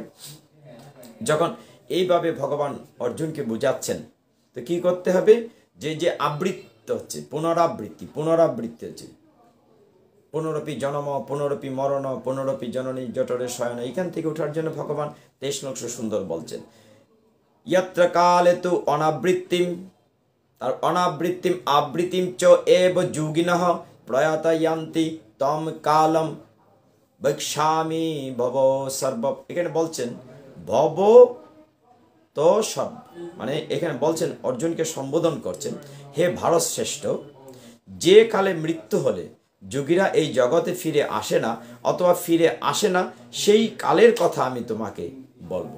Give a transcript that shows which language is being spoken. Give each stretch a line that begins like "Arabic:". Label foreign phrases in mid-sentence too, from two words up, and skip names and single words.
Bangla: যখন এইভাবে ভগবান অর্জুনকে বুঝাচ্ছেন, তো কি করতে হবে? যে যে আবৃত্ত হচ্ছে, পুনরাবৃত্তি পুনরাবৃত্তি হচ্ছে।
Sanskrit: পুনরপি জনম পুনরপি মরণ পুনরপি জননী জঠরে শয়ন।
Bangla: এইখান থেকে ওঠার জন্য ভগবান 23 শ্লোক সুন্দর বলছেন,
Sanskrit: यत्र काले तु अनावृत्तिम, और अनावृत्तिम आवृत्तिम च एव योगिनः प्रयातयन्ति तम कालम বৈক্ষামি ভব সর্ব।
Bangla: এখানে বলছেন ভব তো সর্ব, মানে এখানে বলছেন অর্জুনকে সম্বোধন করছেন, হে ভারত শ্রেষ্ঠ, যে কালে মৃত্যু হলে যোগীরা এই জগতে ফিরে আসে না অথবা ফিরে আসে না, সেই কালের কথা আমি তোমাকে বলবো।